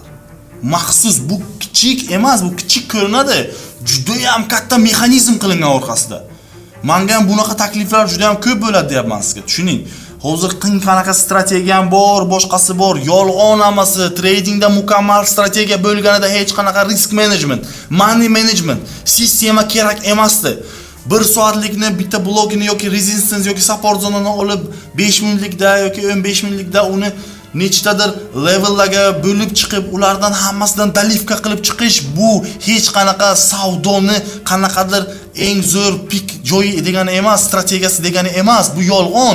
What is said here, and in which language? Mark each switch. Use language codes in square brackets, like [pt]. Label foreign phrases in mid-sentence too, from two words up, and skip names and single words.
[uz] Maxsus, bu kichik emas, bu kichik ko'rinadi. Juda ham katta mexanizm qilingan orqasida. Menga ham bunaqa takliflar juda ham ko'p bo'ladi deyapman sizga. Tushuning. Hozir qanaqa strategiyam bor, boshqasi bor, yolg'on hammasi. Tradingda mukammal strategiya bo'lganida hech qanaqa [en] risk management, money management [uz] sistema kerak emasdi. 1 soatlikni bitta blokini yoki resistance yoki support zonani olib 5 minutlikda yoki 15 minutlikda uni nechtadir levellarga bo'lib chiqib, ulardan hammasidan dalivka qilib chiqish, bu hech qanaqa savdoni qanaqadir eng zo'r pik joyi degani emas, strategiyasi degani emas, bu yolg'on.